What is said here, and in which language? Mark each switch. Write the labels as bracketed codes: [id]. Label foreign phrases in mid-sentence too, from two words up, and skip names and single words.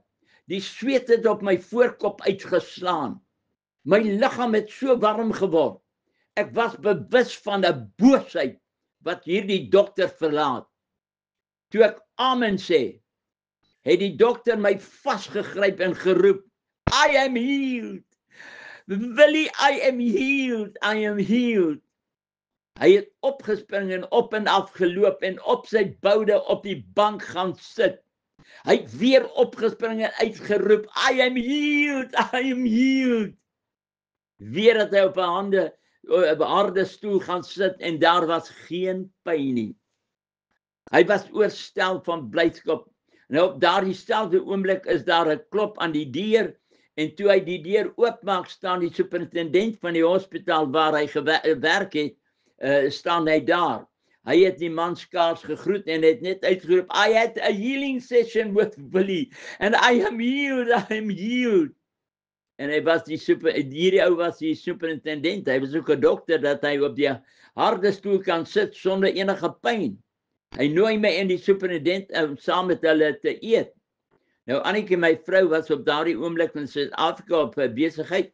[af] Die sweet het op my voorkop uitgeslaan. My liggaam het so warm geword. Ek was bewus van 'n boosheid wat hierdie dokter verlaat. Toe ek amen sê, het die dokter my vasgegryp en geroep, [en] I am healed. Willie, I am healed. I am healed. [af] Hy het opgespring en op en af geloop en op sy boude op die bank gaan sit. Hy het weer opgespring en uitgeroep, [en] I am healed, I am healed. [af] Weer het hy op 'n harde stoel gaan sit en daar was geen pyn nie. Hy was oorstel van blydskap. En op daardie selfde oomblik is daar 'n klop aan die deur en toe hy die deur oopmaak, staan die superintendent van die hospitaal waar hy gewerk het, staan hy daar. Hy het die man skaars gegroet en het net uitgeroep, [en] I had a healing session with Willie and I am healed, I am healed. [af] En hy was hierdie ou was die superintendent, hy was ook 'n dokter dat hy op die harde stoel kan sit sonder enige pyn. Hy nooi my en die superintendent saam met hulle te eet. Nou Annetjie, my vrou, was op daardie oomblik in Suid-Afrika op besigheid.